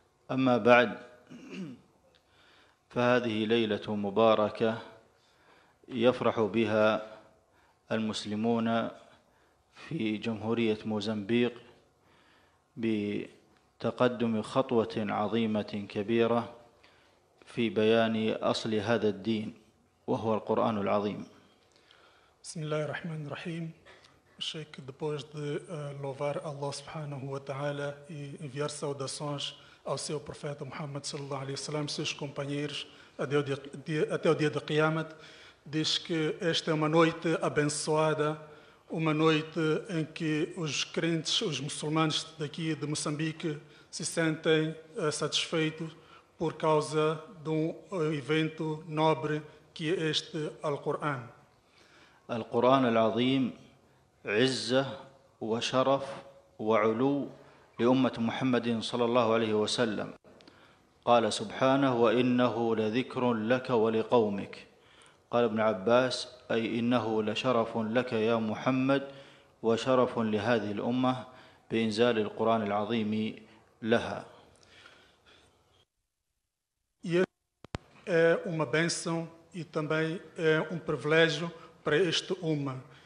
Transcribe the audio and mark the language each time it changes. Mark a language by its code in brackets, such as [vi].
[ar] أما بعد، فهذه ليلة مباركة يفرح بها المسلمون في جمهورية موزمبيق بتقدم خطوة عظيمة كبيرة في بيان أصل هذا الدين وهو القرآن العظيم. Bismillahirrahmanirrahim. [pt] Sheikh, depois de louvar Allah subhanahu wa ta'ala e enviar saudações ao seu profeta Muhammad [ar] sallallahu alaihi wasallam, [pt] seus companheiros, até o dia de Qiyamah, diz que esta é uma noite abençoada, uma noite em que os crentes, os muçulmanos daqui de Moçambique se sentem satisfeitos por causa de um evento nobre que é este Alcorão. [ar] القرآن العظيم عزة وشرف وعلو لأمة محمد صلى الله عليه وسلم. قال سبحانه: وإنه لذكر لك ولقومك. قال ابن عباس: أي إنه لشرف لك يا محمد وشرف لهذه الأمة بإنزال القرآن العظيم لها. [pt] E é uma bênção e também é um privilégio para este Ummah.